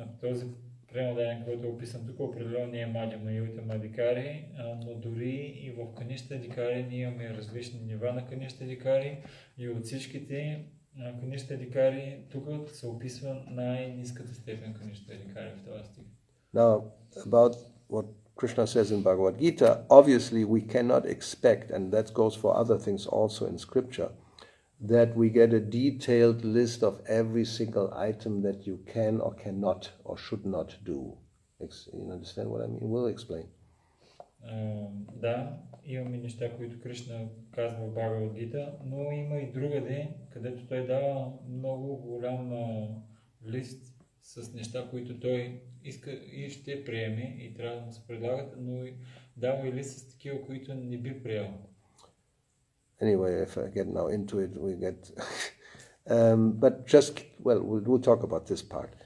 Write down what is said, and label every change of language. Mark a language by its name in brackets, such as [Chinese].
[Bulgarian] Този преводаен, който е описан тук, определено не е Мадhyама и Уттама Адикари, но дори и в Каништа Адикари ние имаме различни нива на Каништа Адикари и от всичките Каништа Адикари тук се описва най-ниската степен Каништа Адикари в този стих. [English] Now, about what Krishna says in Bhagavad Gita, obviously we cannot expect, and that goes for other things also in scripture, that we get a detailed list of every single item that you can or cannot or should not do. You understand what I mean? We'll explain. [Bulgarian] Да, имаме неща, които Кришна казва в Бхагавад Гита, но има и другаде, където той дава много голям лист с неща, които той иска и ще приеме и трябва да му се предлагат, но дава и лист с такива, които не би приел. [English] Anyway, if I get now into it, we get... but just, well, we'll talk about this part.